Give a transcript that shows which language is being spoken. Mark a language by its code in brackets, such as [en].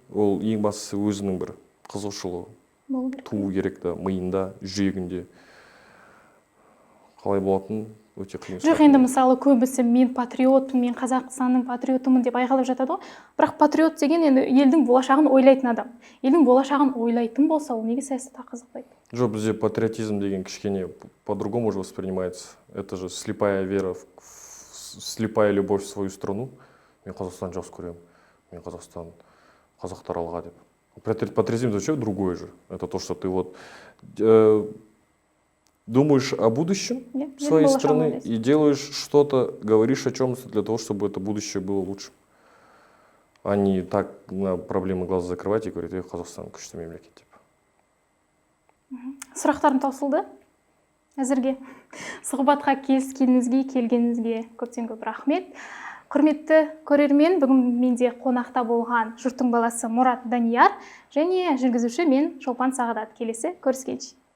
[kk] Ол ең бастысы өзінің бір қызығушылығы туу керек та, миында, жүрегінде. Қалай болатын өте қиын. Жоқ, енді мысалы көбісі мен патриотпын, мен Қазақстанның патриотымын деп айғайлап жатады ғой. Бірақ патриот деген енді елдің болашағын ойлайтын адам. Елдің болашағын ойлайтын болса, ол неге саясатқа қызықпайды? Жоқ, бізде патриотизм деген кішкене [ru] по-другому уже воспринимается. Это же слепая вера, слепая любовь в свою страну. [kk] Мен Қазақстанды жақсы көремін. Мен Қазақстан, қазақтар алға деп. [ru] Патриотизм это вообще другое же. Это то, что ты вот думаешь о будущем своей страны и делаешь что-то, говоришь о чем-то для того, чтобы это будущее было лучше. А не так на проблемы глаза закрывать и говорить, [kk] Қазақстан күшті мемлекет деп. Сұрақтарым таусылды. Әзірге сұхбатқа келгеніңізге көптен көп рахмет. Құрметті көрермен, бүгін менде қонақта болған жұрттың баласы Мұрат Данияр және жүргізуші мен Шолпан Сағадат. Келесі көріскенше.